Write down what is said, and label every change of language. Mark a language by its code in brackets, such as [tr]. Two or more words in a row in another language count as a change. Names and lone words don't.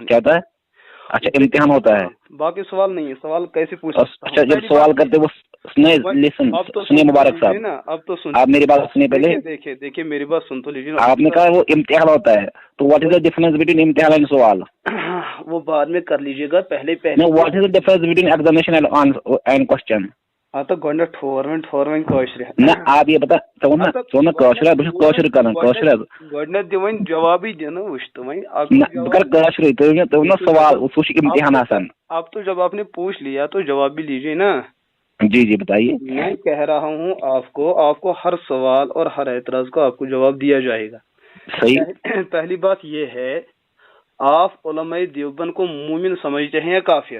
[ur] کیا ہوتا ہے؟ اچھا، امتحان ہوتا ہے۔ باقی سوال نہیں ہے، سوال کیسے پوچھ؟ اچھا، جب سوال کرتے وہ سنیے مبارک صاحب، اب تو سن، آپ میری بات سنیے پہلے۔ دیکھیے میری بات سن تو لیجیے۔ آپ نے کہا وہ امتحان ہوتا ہے، تو [en] what is the difference between [ur] امتحان اینڈ سوال؟ وہ بعد میں کر لیجیے گا، پہلے [en] what is the difference between examination and question? [ks] تو گۄڈٕنیٚتھ ٹھوروٕنۍ کٲشرِ۔ [ur] نہ آپ یہ بتا [ks] کٲشر بہٕ چھُس کٲشُر کران، کٲشر حظ گۄڈٕنیٚتھ دِ وۄنۍ جوابٕے دِنہٕ، وٕچھ تہٕ وۄنۍ بہٕ کرٕ کٲشرُے، تُہۍ ؤنِو سوال، سُہ چھُ امتحان آسان۔ [ur] اب تو جب آپ نے پوچھ لیا تو جواب بھی لیجیے نا۔ جی جی بتائیے۔ میں کہہ رہا ہوں آپ کو ہر سوال اور ہر اعتراض کا آپ کو جواب دیا جائے گا۔ صحیح۔ پہلی بات یہ ہے، آپ علماء دیوبند کو مومن سمجھتے ہیں یا کافر؟